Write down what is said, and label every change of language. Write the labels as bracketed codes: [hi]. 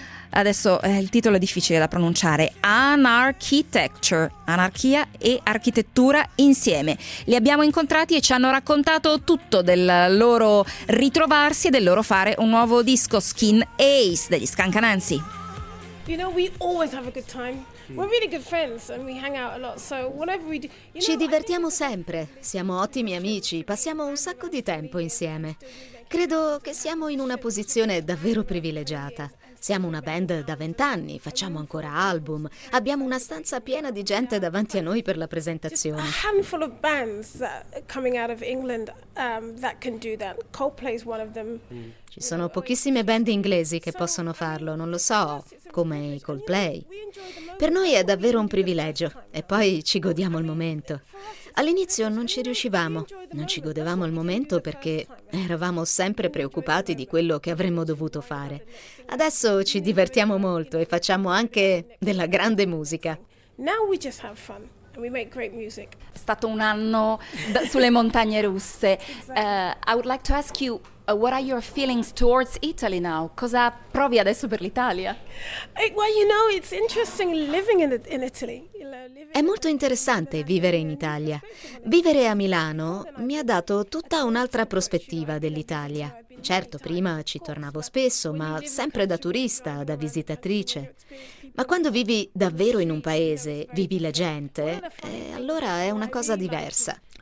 [it] Adesso il titolo è difficile da pronunciare. Anarchitecture, anarchia e architettura insieme. Li abbiamo incontrati e ci hanno raccontato tutto del loro ritrovarsi e del loro fare un nuovo disco, Skin Ace, degli Scancanensi. [en] You know, we always have a good time. We're really good friends and we hang out a lot. So whatever we do, you know, [it] ci divertiamo sempre. Siamo ottimi amici, passiamo un sacco di tempo insieme. Credo che siamo in una posizione davvero privilegiata. Siamo una band da 20 anni, facciamo ancora album, abbiamo una stanza piena di gente davanti a noi per la presentazione. [en] Just a handful of bands that are coming out of England that can do that. Coldplay's one of them. [it] Ci sono pochissime band inglesi che possono farlo, non lo so, come i Coldplay. Per noi è davvero un privilegio e poi ci godiamo il momento. All'inizio non ci riuscivamo, non ci godevamo il momento perché eravamo sempre preoccupati di quello che avremmo dovuto fare. Adesso ci divertiamo molto e facciamo anche della grande musica. [en] Now we just have fun. We make great music. [it] È stato un anno sulle montagne russe. [en] I would like to ask you, what are your feelings towards Italy now? [it] Cosa provi adesso per l'Italia? [en] Well, you know, it's interesting living in Italy. [it] È molto interessante vivere in Italia. Vivere a Milano mi ha dato tutta un'altra prospettiva dell'Italia. Certo, prima ci tornavo spesso, ma sempre da turista, da visitatrice. Ma quando vivi davvero in un paese, vivi la gente, allora è una cosa diversa.